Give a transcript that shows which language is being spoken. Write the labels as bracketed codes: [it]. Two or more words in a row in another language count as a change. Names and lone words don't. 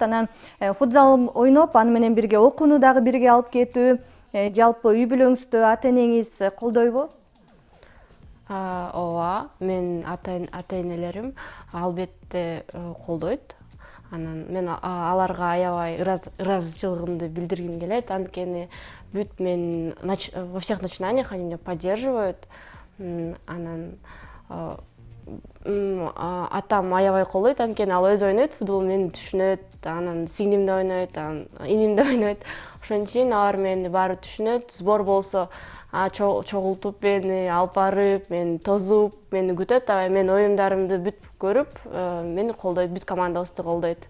[ky] Анан футзал ойноп, аны менен бирге окууну дагы бирге алып кетүү, жалпы үй бүлөңүздө ата-энеңиз колдойбу? Ооба, мен ата-энелерим албетте колдойт. Анан мен аларга аябай ыраазычылыгымды билдиргим келет. Анткени бүт мен [ru] во всех начинаниях они меня поддерживают. [ky] Анан атам аябай колдойт, анткени ал өзү ойнойт, футбол мени түшүнөт, анан сиңдим да ойнойт, иним да ойнойт. Ошон үчүн алар мени баары түшүнөт. Сбор болсо чогултуп мени, алып барып, мени тозуп, мени күтөт, аябай мен оюндарымды бүт көрүп, мени колдойт, бүт командабызды колдойт.